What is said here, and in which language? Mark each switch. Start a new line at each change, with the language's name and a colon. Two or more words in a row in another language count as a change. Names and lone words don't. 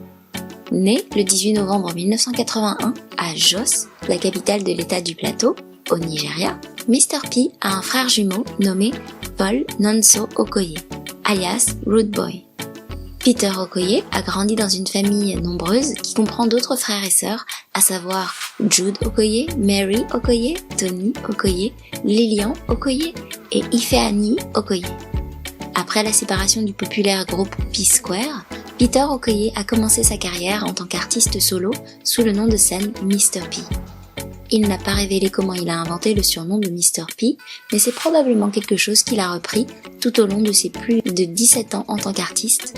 French: Né le 18 novembre 1981 à Jos, la capitale de l'état du Plateau, Au Nigeria, Mr. P a un frère jumeau nommé Paul Nonso Okoye, alias Rude Boy. Peter Okoye a grandi dans une famille nombreuse qui comprend d'autres frères et sœurs, à savoir Jude Okoye, Mary Okoye, Tony Okoye, Lillian Okoye et Ifeanyi Okoye. Après la séparation du populaire groupe P-Square, Peter Okoye a commencé sa carrière en tant qu'artiste solo sous le nom de scène Mr. P. Il n'a pas révélé comment il a inventé le surnom de Mr. P, mais c'est probablement quelque chose qu'il a repris tout au long de ses plus de 17 ans en tant qu'artiste.